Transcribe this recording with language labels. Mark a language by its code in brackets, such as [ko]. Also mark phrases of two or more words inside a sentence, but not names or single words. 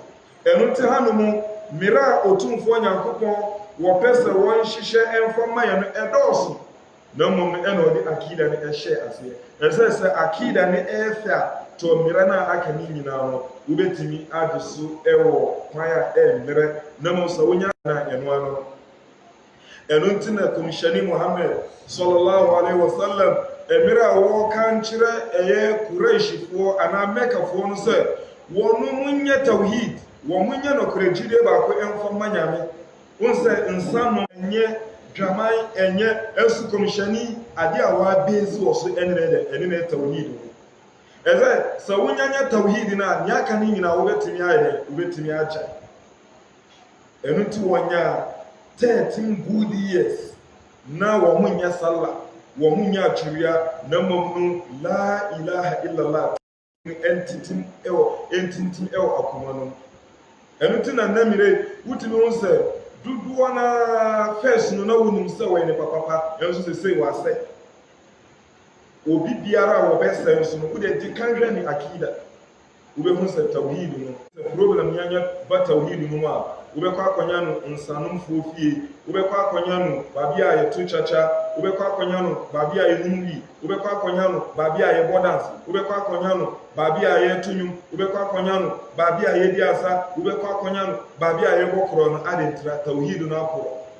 [ak] Ɛno te hanom mmere a Otumfoɔ Nyankopɔn wɔpɛ sɛ wɔn hyehyɛ ɛmfa ma yɛ no ɛdɔɔso, na mmom no ɛna ɔde akida no ɛhyɛ aseɛ. Ɛsɛ sɛ akida no ɛɛfɛ a tɔ mmere no a aka ne nyinaa no wobɛtumi ade so ɛwɔ kwan a ɛmmerɛ, na mmom sɛ wonya na ɛnoa no. Ɛno nti na Kɔmhyɛni Muhammad [ar] sallallahu alaihi wasallam [ak] mmere a wɔka nkyerɛ ɛyɛ Quraishifoɔ anaa Mɛkafoɔ no sɛ wɔn mu nyɛ tawhid, wɔn mu nyɛ nɔkorɛgyidie baako ɛmfa ma Nyame. Wɔn sɛ nsa no ɛnyɛ dwaman ɛnyɛ ɛso Kɔmhyɛni ade a wɔabezi wɔ so ɛne na tawhid no. Ɛsɛ sɛ wonyanya tawhid no a nea aka ne nyinaa wobɛtumi ayɛ dɛ wobɛtumi akyɛ. Ɛno nti wɔnya 13 [en] good years [ak] na wɔn mu nyɛ sallah, wɔn mu nyɛ atwewia, na mmom no [ar] la ilaha illallah [ak] entitim ɛwɔ akoma no. Ɛno nti na nnamire wotumi ho sɛ dodoɔ na first no na wonim sɛ wɔyɛ nipa papa, ɛnso sɛ sei wɔasɛ. Obi biara a wɔbɛsɛ nso no wode di kan hwɛ ne akida wobɛhu sɛ tawhid no sɛ problem nyanya ba tawhid no mu a wobɛkɔ akɔnya no nsanomfoɔ fie, wobɛkɔ akɔnya no baabi a yɛto kyakya, wobɛkɔ akɔnya no baabi a yɛnum wi, wobɛkɔ akɔnya no baabi a yɛbɔ dance, wobɛkɔ akɔnya no baabi a yɛto nnwom, wobɛkɔ akɔnya no baabi a yɛdi asa, wobɛkɔ akɔnya no baabi a yɛbɔ korɔ no adentira tawhid no aporɔ.